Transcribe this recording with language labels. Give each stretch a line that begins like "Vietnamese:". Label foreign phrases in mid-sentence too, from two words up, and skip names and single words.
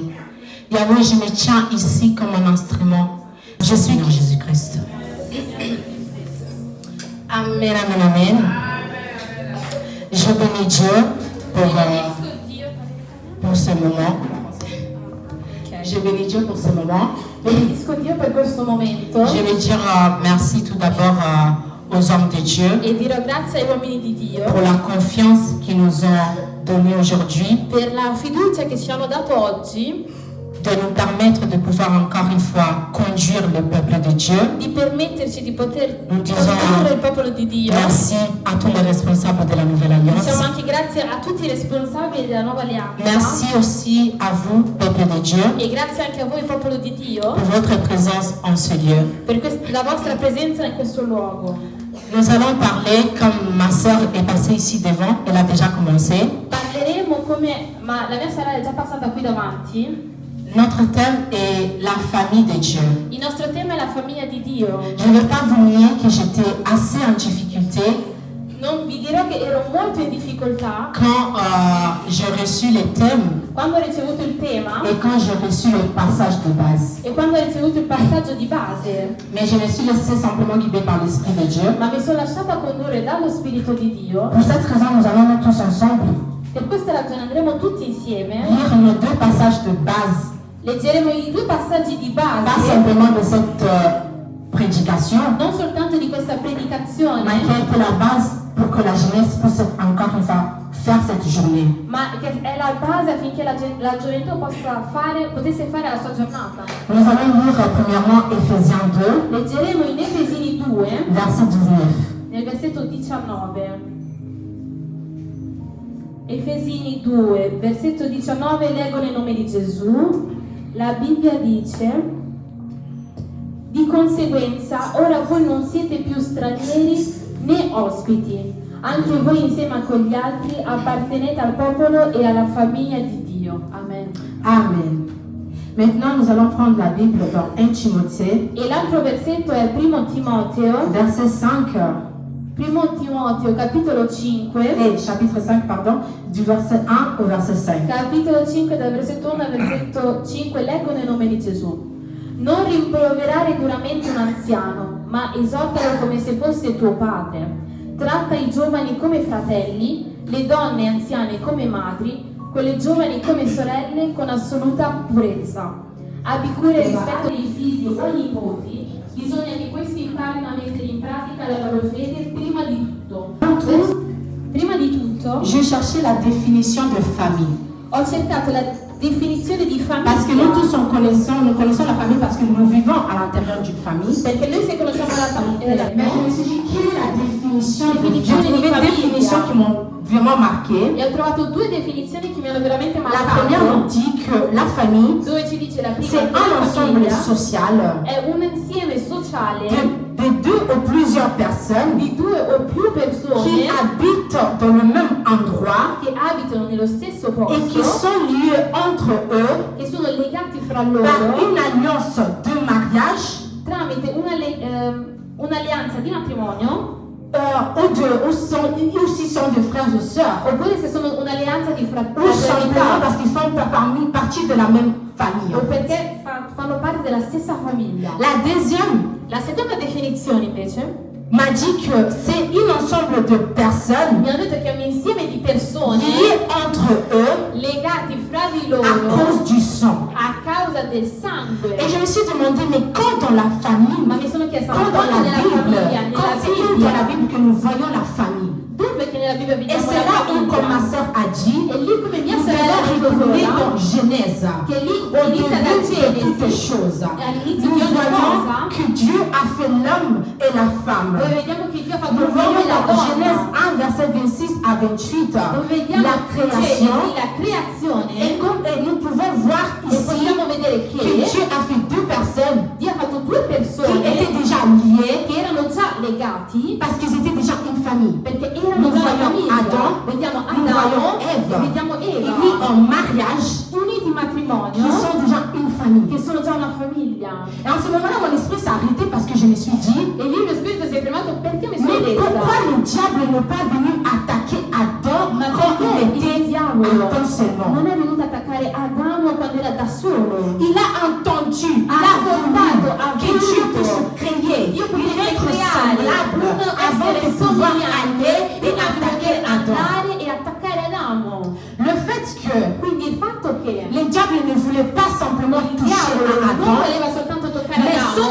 French: Yahweh, je me tiens ici comme un instrument. Je suis Jésus-Christ. Amen, amen, amen. Je bénis Dieu pour ce moment. Je bénis Dieu pour ce moment.
Italian: Benedisco Dio per questo momento.
French: Je vais dire merci tout d'abord aux hommes de Dieu
Italian: E dirò grazie agli uomini di Dio
French: pour la confiance qu'ils nous ont donnée aujourd'hui,
Italian: per la fiducia che ci hanno dato oggi,
French: de nous permettre de pouvoir encore une fois conduire le peuple de Dieu.
Italian: di permetterci di poter
French: Nous disons
Italian: condurre il popolo di Dio.
French: merci à tous les responsables de la Nouvelle Alliance.
Italian: Diciamo anche grazie a tutti i responsabili della nuova alleanza.
French: Merci aussi à vous, peuple de Dieu,
Italian: E grazie anche a voi, popolo di Dio,
French: pour votre présence en ce lieu.
Italian: per la vostra presenza in questo luogo.
French: Nous allons parler, comme ma sœur est passée ici devant, elle a déjà commencé.
Italian: Parleremo ma la mia sorella è già passata qui davanti.
French: Notre thème est la famille de Dieu.
Italian: Il nostro tema è la famiglia di Dio.
French: Je ne vais pas vous nier que j'étais assez en difficulté
Italian: Non vi dirò che ero molto in difficoltà
French: quand j'ai reçu le thème
Italian: quando ho ricevuto il tema
French: et quand j'ai reçu le passage de base.
Italian: e quando ho ricevuto il passaggio di base,
French: Mais je me suis laissée simplement guider par l'Esprit de Dieu.
Italian: ma mi sono lasciata condurre dallo Spirito di Dio.
French: Pour cette raison, nous allons nous tous ensemble
Italian: Per questa ragione andremo tutti insieme,
French: lire nos deux passages de base,
Italian: leggeremo i due passaggi di
French: pas
Italian: base,
French: simplement de cette prédication,
Italian: non soltanto di questa predicazione,
French: mais qui a été la base pour que la jeunesse puisse encore une fois faire cette journée.
Italian: ma che è la base affinché la gioventù potesse fare la sua giornata.
French: Nous allons lire premièrement Éphésiens 2,
Italian: Leggeremo in Efesini 2,
French: verset 19.
Italian: nel versetto 19. Efesini 2, versetto 19, leggo nel nome di Gesù. La Bibbia dice: di conseguenza ora voi non siete più stranieri né ospiti, anche voi insieme con gli altri appartenete al popolo e alla famiglia di Dio. Amen. Amen.
French: Maintenant, nous allons prendre la Bible dans 1 Timothée,
Italian: E l'altro versetto è 1 Timoteo,
French: verset 5,
Italian: 1 Timoteo capitolo 5,
French: chapitre 5, pardon, du verset 1 au verset 5.
Italian: capitolo 5 dal versetto 1 al versetto 5, leggo nel nome di Gesù. Non rimproverare duramente un anziano, ma esortalo come se fosse tuo padre. Tratta i giovani come fratelli, le donne anziane come madri, quelle giovani come sorelle con assoluta purezza. Abbi cura e rispetto dei figli o nipoti, bisogna che questi imparino a mettere in pratica la loro fede prima di tutto. Prima di tutto,
French: Je cherchais la définition de famille.
Italian: ho cercato la definizione di famiglia.
French: Parce que nous tous nous connaissons la famille parce que nous vivons à l'intérieur d'une famille.
Italian: Perché noi se conosciamo la famiglia,
French: Mais je me suis dit, quelle est la définition? Définition J'ai trouvé de deux famille. définitions qui m'ont vraiment marqué.
Italian: e ho trovato due definizioni che mi hanno veramente
French: La première nous
Italian: marcato,
French: dit que la famille,
Italian: dove ci dice la prima
French: c'est
Italian: che
French: un
Italian: la
French: ensemble
Italian: famiglia
French: social
Italian: è un insieme sociale
French: de deux ou plusieurs personnes
Italian: di due o più
French: qui
Italian: persone
French: habitent dans le même endroit
Italian: che abitano nello stesso
French: et qui
Italian: posto,
French: sont liés entre eux
Italian: che sono legati fra
French: par
Italian: loro
French: une alliance de mariage
Italian: tramite un'alleanza di matrimonio,
French: ou s'ils sont de frères ou sœurs,
Italian: oppure se sono un'alleanza di
French: ou simplement
Italian: fraternità,
French: parce qu'ils font partie de la même famille.
Italian: o perché fanno parte della stessa famiglia.
French: La deuxième
Italian: La seconda definizione invece
French: m'a dit que c'est un ensemble de personnes
Italian: mi hanno detto che è un insieme di persone
French: liées entre eux
Italian: legati fra di
French: à
Italian: loro
French: cause du sang.
Italian: a causa del sangue.
French: Et je me suis demandé, mais quand dans la famille,
Italian: Ma mi sono chiesta, ma
French: quand dans
Italian: quando
French: la
Italian: nella
French: Bible,
Italian: famiglia,
French: quand c'est
Italian: nella
French: où dans la
Italian: Bibbia,
French: Bible que nous voyons la famille.
Italian: dove che nella Bibbia
French: Et
Italian: vediamo
French: c'est
Italian: la
French: là où, comme ma
Italian: famiglia?
French: sœur a dit,
Italian: E lì come mia
French: nous
Italian: sorella
French: allons
Italian: ha
French: retrouver
Italian: detto
French: dans Genèse,
Italian: che lì
French: au
Italian: inizia da
French: début de toutes
Italian: Genesi,
French: choses.
Italian: e all'inizio
French: Nous
Italian: di ogni
French: voyons
Italian: cosa,
French: que Dieu a fait l'homme et la femme.
Italian: dove vediamo che Dio ha fatto
French: Nous
Italian: l'uomo
French: voyons
Italian: e la
French: dans Genèse
Italian: donna,
French: 1, verset 26 à 28,
Italian: dove vediamo
French: la création.
Italian: Genesi, la creazione,
French: Et nous pouvons voir
Italian: e
French: ici
Italian: possiamo vedere
French: que
Italian: che
French: Dieu a fait deux personnes
Italian: Dio ha fatto due
French: qui
Italian: persone
French: étaient déjà liées
Italian: che erano già legati
French: parce qu'ils étaient déjà une famille.
Italian: perché erano
French: Nous
Italian: già una
French: voyons
Italian: famiglia.
French: Adam,
Italian: Vediamo
French: nous voyons
Italian: Adamo e vediamo Eva
French: unis en mariage,
Italian: uniti in matrimonio,
French: qui sont déjà une famille.
Italian: che sono già una famiglia.
French: Et en ce moment-là, mon esprit s'est arrêté parce que je me suis dit,
Italian: E lì lo spirito si è fermato perché mi sono
French: mais pourquoi
Italian: detta,
French: le diable n'est pas venu attaquer Adam
Italian: ma
French: quand
Italian: perché
French: il
Italian: il
French: était
Italian: diavolo
French: Adam seulement?
Italian: non è venuto a attaccare Adamo quando era da solo?
French: Il a entendu, il
Italian: Ha
French: a
Italian: ascoltato, ha
French: voulu que Dieu puisse
Italian: voluto
French: créer,
Italian: Dio
French: une
Italian: potesse
French: être
Italian: creare,
French: semblable
Italian: uno
French: avant de
Italian: essere
French: pouvoir
Italian: somigliante
French: aller et
Italian: prima di
French: attaquer
Italian: poter
French: Adam.
Italian: andare e attaccare Adamo.
French: Le fait que
Italian: Quindi il fatto che
French: le diable ne voulait pas simplement
Italian: il
French: toucher
Italian: diavolo
French: à
Italian: non
French: Adam,
Italian: voleva soltanto toccare
French: mais son